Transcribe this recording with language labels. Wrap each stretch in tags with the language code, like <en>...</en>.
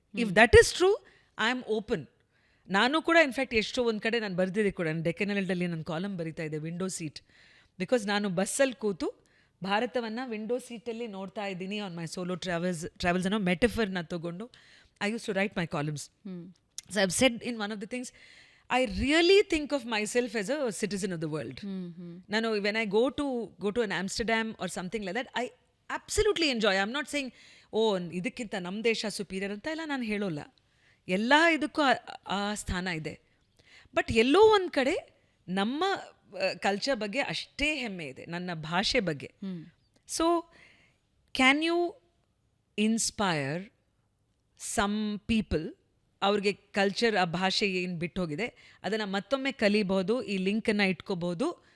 <en>If that is true, I am open.</en> <kn>ನಾನು ಕೂಡ in fact ಎಷ್ಟೋ ಒಂದು ಕಡೆ ನಾನು ಬರೆದಿದ್ದೆ ಕೂಡ, ನಾನು ಡೆಕ್ಕನ್ ಹೆರಾಲ್ಡಲ್ಲಿ ನನ್ನ ಕಾಲಮ್ ಬರೀತಾ ಇದ್ದೆ, ವಿಂಡೋ ಸೀಟ್. ಬಿಕಾಸ್ ನಾನು ಬಸ್ಸಲ್ಲಿ ಕೂತು ಭಾರತವನ್ನು ವಿಂಡೋ ಸೀಟಲ್ಲಿ ನೋಡ್ತಾ ಇದ್ದೀನಿ</kn> <en>on my solo travels</en> <kn>ಅನ್ನೋ ಮೆಟಫರ್ನ ತಗೊಂಡು</kn> <en>I use to write my columns. So I've said in one of the things, I really think of myself as a citizen of the world. Nano, when I go to an Amsterdam or something like that, I absolutely enjoy. I'm not saying, oh,</en> <kn>ಇದಕ್ಕಿಂತ ನಮ್ಮ ದೇಶ superior ಅಂತ ಎಲ್ಲ ನಾನು ಹೇಳೋಲ್ಲ. ಎಲ್ಲ ಇದಕ್ಕೂ ಆ ಸ್ಥಾನ ಇದೆ. ಬಟ್ ಎಲ್ಲೋ ಒಂದು ಕಡೆ ನಮ್ಮ ಕಲ್ಚರ್ ಬಗ್ಗೆ ಅಷ್ಟೇ ಹೆಮ್ಮೆ ಇದೆ, ನನ್ನ ಭಾಷೆ ಬಗ್ಗೆ.</kn> <en>so can you inspire some people,</en> <kn>ಅವ್ರಿಗೆ ಕಲ್ಚರ್, ಆ ಭಾಷೆ ಏನು ಬಿಟ್ಟು ಹೋಗಿದೆ ಅದನ್ನು ಮತ್ತೊಮ್ಮೆ ಕಲಿಬಹುದು, ಈ ಲಿಂಕನ್ನು ಇಟ್ಕೋಬಹುದು.</kn>